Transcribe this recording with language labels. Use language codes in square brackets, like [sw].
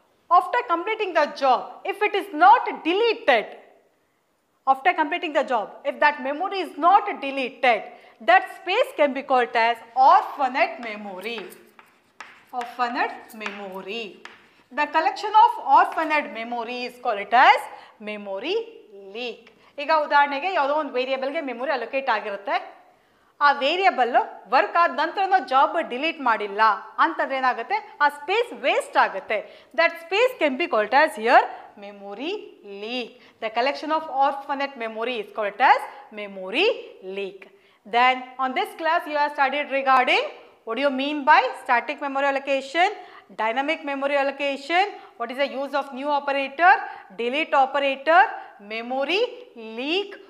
[en] After completing the job, if it is not deleted, after completing the job, if that memory is not deleted, that space can be called as orphaned memory. Orphaned memory. The collection of orphaned memory is called as memory leak. [kn] ಈಗ ಉದಾಹರಣೆಗೆ ಯಾವುದೋ ಒಂದು ವೇರಿಯೇಬಲ್ಗೆ memory allocate ಆಗಿರುತ್ತೆ, ಆ variable work ಆದ ನಂತರ job delete ಮಾಡಿಲ್ಲ ಅಂತಂದ್ರೆ ಏನಾಗುತ್ತೆ, ಆ ಸ್ಪೇಸ್ ವೇಸ್ಟ್ ಆಗುತ್ತೆ. [en] That space can be called as here memory leak. The collection of orphaned memory is called as memory leak. Then on this class you have studied regarding what do you mean by static memory allocation, dynamic memory allocation, what is the use of new operator, delete operator, memory leak.